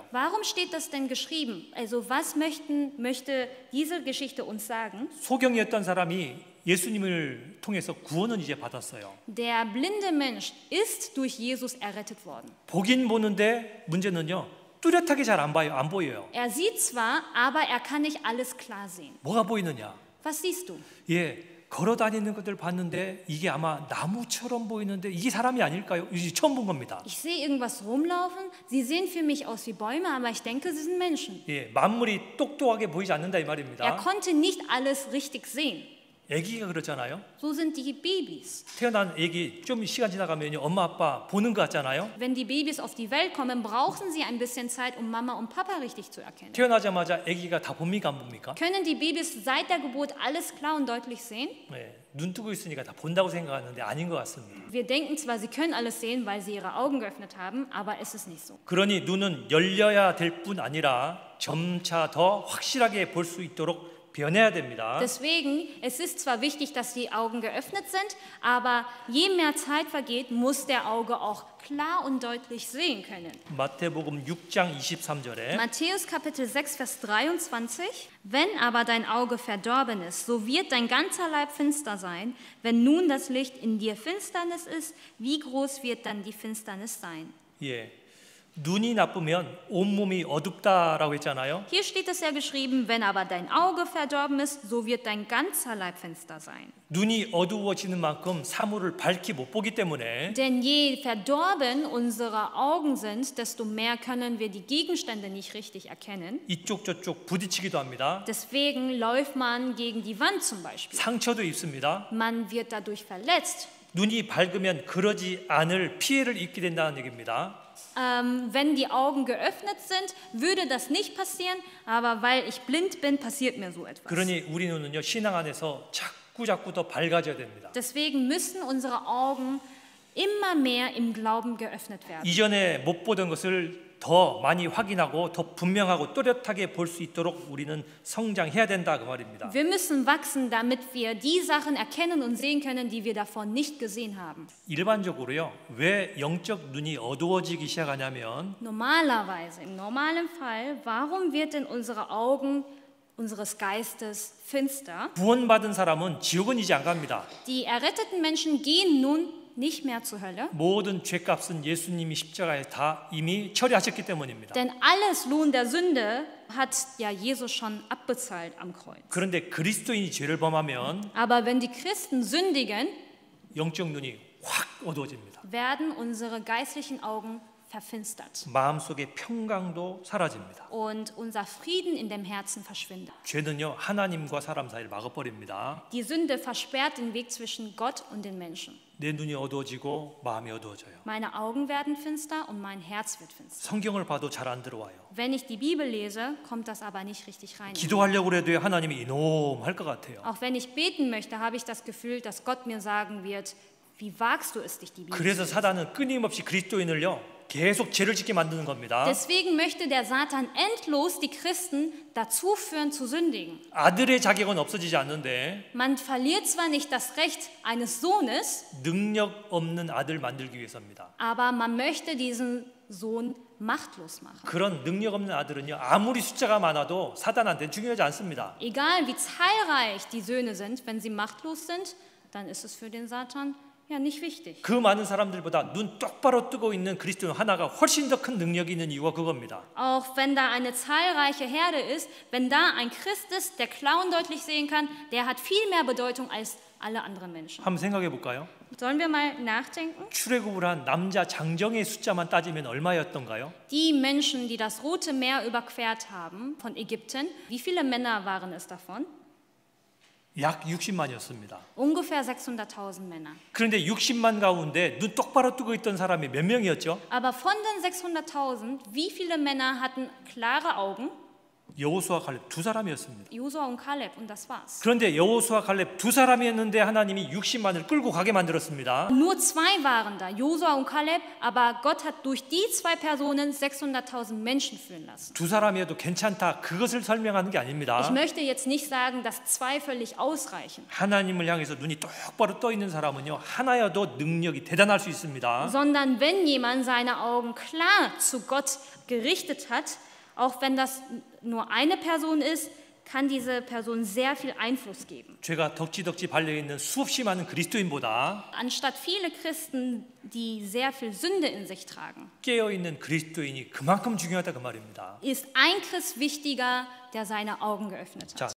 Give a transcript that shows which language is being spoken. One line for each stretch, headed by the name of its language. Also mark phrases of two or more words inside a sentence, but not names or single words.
German: Warum steht das denn geschrieben? Also was möchte diese Geschichte uns sagen?
Korean: 소경이었던 사람이 예수님을 통해서 구원은 이제 받았어요.
German: Der blinde Mensch ist durch Jesus errettet worden.
Korean: 보긴 보는데 문제는요. 뚜렷하게 잘 안 봐요. 안 보여요.
German: Er sieht zwar, aber er kann nicht alles klar sehen.
Korean: 뭐가 보이느냐?
German: Was siehst du?
Korean: 예, 걸어 다니는 것들 봤는데 이게 아마 나무처럼 보이는데 이게 사람이 아닐까요? 이제 처음 본 겁니다.
German: Ich sehe irgendwas rumlaufen. Sie sehen für mich aus wie Bäume, aber ich denke, sie sind Menschen.
Korean: 예, 만물이 똑똑하게 보이지 않는다 이
German: Er
Korean: 말입니다.
German: konnte nicht alles richtig sehen.
Korean: 아기가 그렇잖아요.
German: So sind die Babys.
Korean: 태어난 아기 좀 시간 지나가면요 엄마 아빠 보는 것 같잖아요.
German: Wenn die Babys auf die Welt kommen, brauchen sie ein bisschen Zeit, um Mama und Papa richtig zu erkennen.
Korean: 태어나자마자 아기가 다 봅니까 안 봅니까?
German: Können die Babys seit der Geburt alles klar und deutlich sehen?
Korean: 네, 눈 뜨고 있으니까 다 본다고 생각하는데 아닌 것 같습니다.
German: Wir denken zwar, sie können alles sehen, weil sie ihre Augen geöffnet haben, aber es ist nicht so.
Korean: 그러니 눈은 열려야 될 뿐 아니라 점차 더 확실하게 볼 수 있도록 변해야 됩니다.
German: Deswegen, es ist zwar wichtig, dass die Augen geöffnet sind, aber je mehr Zeit vergeht, muss der Auge auch klar und deutlich sehen können.
Korean: 마태복음 6장 23절에
German: Matthäus Kapitel 6, Vers 23. Wenn aber dein Auge verdorben ist, so wird dein ganzer Leib finster sein. Wenn nun das Licht in dir Finsternis ist, wie groß wird dann die Finsternis sein?
Korean: 예, 눈이 나쁘면 온몸이 어둡다라고 했잖아요.
German: Hier steht es ja geschrieben, wenn aber dein Auge verdorben ist, so wird dein ganzer Leib finster sein.
Korean: 눈이 어두워지는 만큼 사물을 밝히 못 보기 때문에
German: Denn je verdorben unsere Augen sind, desto mehr können wir die Gegenstände nicht richtig erkennen.
Korean: 이쪽 저쪽 부딪히기도 합니다.
German: Deswegen läuft man gegen die Wand zum Beispiel.
Korean: 상처도 입습니다.
German: Man wird dadurch verletzt.
Korean: 눈이 밝으면 그러지 않을 피해를 입게 된다는 얘기입니다.
German: Wenn die Augen geöffnet sind, würde das nicht passieren, aber weil ich blind bin, passiert mir so etwas.
Korean: 그러니 우리 눈은요 신앙 안에서 자꾸 더 밝아져야 됩니다.
German: Deswegen müssen unsere Augen immer mehr im Glauben geöffnet werden.
Korean: 이전에 못 보던 것을 더 많이 확인하고 더 분명하고 또렷하게 볼 수 있도록 우리는 성장해야 된다 그 말입니다.
German: Wir müssen wachsen, damit wir die Sachen erkennen und sehen können, die wir davon nicht gesehen haben.
Korean: 일반적으로요 왜 영적 눈이 어두워지기 시작하냐면
German: Normalerweise, im normalen Fall, warum wird denn unsere Augen unseres Geistes finster?
Korean: 구원받은 사람은 지옥은 이제 안 갑니다.
German: Die erretteten Menschen gehen nun nicht mehr zur Hölle,
Korean: 모든 죄값은 예수님이 십자가에 다 이미 처리하셨기 때문입니다.
German: denn alles Lohn der Sünde hat ja Jesus schon abbezahlt am Kreuz.
Korean: 그런데 그리스도인이 죄를 범하면
German: Aber wenn die Christen sündigen,
Korean: 영적 눈이 확 어두워집니다.
German: werden unsere geistlichen Augen verfinstert
Korean: 마음속의 평강도 사라집니다.
German: und unser Frieden in dem Herzen verschwindet.
Korean: 죄는요 하나님과 사람 사이를 막아버립니다.
German: Die Sünde versperrt den Weg zwischen Gott und den Menschen.
Korean: 내 눈이 어두워지고 마음이 어두워져요.
German: Meine Augen werden finster und mein Herz wird finster.
Korean: 성경을 봐도 잘 안 들어와요.
German: Wenn ich die Bibel lese, kommt das aber nicht richtig rein.
Korean: 기도하려고 해도 하나님이 이놈할 것 같아요.
German: Auch wenn ich beten möchte, habe ich das Gefühl, dass Gott mir sagen wird, wie wagst du es, dich die Bibel zu
Korean: 그래서
German: lesen?
Korean: 사단은 끊임없이 그리스도인을요 계속 죄를 짓게 만드는 겁니다.
German: Deswegen möchte der Satan endlos die Christen dazu führen, zu sündigen.
Korean: 아들의 자격은 없어지지 않는데
German: Man verliert zwar nicht das Recht eines Sohnes,
Korean: 능력 없는 아들 만들기 위해서입니다.
German: aber man möchte diesen Sohn machtlos machen.
Korean: 그런 능력 없는 아들은요 아무리 숫자가 많아도 사단한테 중요하지 않습니다.
German: Egal wie zahlreich die Söhne sind, wenn sie machtlos sind, dann ist es für den Satan ja nicht wichtig.
Korean: 그 많은 사람들보다 눈 똑바로 뜨고 있는 그리스도인 하나가 훨씬 더 큰 능력이 있는 이유가 그겁니다.
German: Auch wenn da eine zahlreiche Herde ist, wenn da ein Christ ist, der Clown deutlich sehen kann, der hat viel mehr Bedeutung als alle anderen Menschen.
Korean: 한번 생각해 볼까요?
German: Sollen wir mal nachdenken?
Korean: 출애굽을 한 남자 장정의 숫자만 따지면 얼마였던가요?
German: Die Menschen, die das Rote Meer überquert haben von Ägypten, wie viele Männer waren es davon?
Korean: 약 60만이었습니다.
German: Ungefähr 600.000 Männer.
Korean: 그런데 60만 가운데 눈 똑바로 뜨고 있던 사람이 몇 명이었죠?
German: Aber von den 600.000, wie viele Männer hatten klare Augen?
Korean: 여호수아 갈렙 두 사람이었습니다.
German: Josua und Kaleb und das war's.
Korean: 그런데 여호수아 갈렙 두 사람이었는데 하나님이 60만을 끌고 가게 만들었습니다.
German: Nur zwei waren da, Josua und Kaleb, aber Gott hat durch die zwei Personen 600.000 Menschen führen lassen.
Korean: 두 사람이어도 괜찮다 그것을 설명하는 게 아닙니다.
German: Ich möchte jetzt nicht sagen, dass zwei völlig ausreichen,
Korean: 하나님을 향해서 눈이 똑바로 떠 있는 사람은요 하나여도 능력이 대단할 수 있습니다.
German: sondern wenn jemand seine Augen klar zu Gott gerichtet hat, auch wenn das nur eine Person ist, kann diese Person sehr viel Einfluss geben.
Korean: 죄가 덕지덕지 발려있는 수없이 많은 그리스도인보다
German: Anstatt viele Christen, die sehr viel Sünde in sich tragen,
Korean: 깨어있는 그리스도인이 그만큼 중요하다 그 말입니다.
German: ist ein Christ wichtiger, der seine Augen geöffnet hat.
Korean: 자,